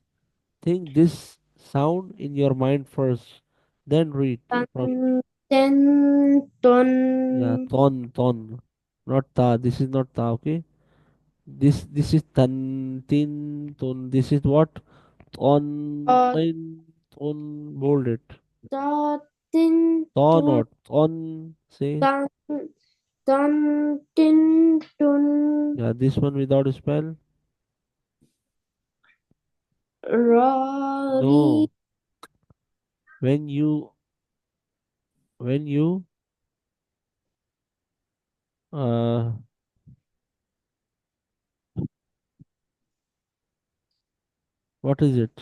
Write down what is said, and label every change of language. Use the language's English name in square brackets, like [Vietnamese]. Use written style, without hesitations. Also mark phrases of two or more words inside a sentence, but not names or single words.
[English] Think this sound in your mind first, then read tan, from. ten, ton, Yeah, ton. Not ta. This is not ta, okay? This is tan, tin, ton. This is what? On, da, on, bold it. da, tin, Ta ton, not. On, say. tan, tan, tin, tun, Yeah, this one without a spell. ra, ri, No. When you, uh, what is it?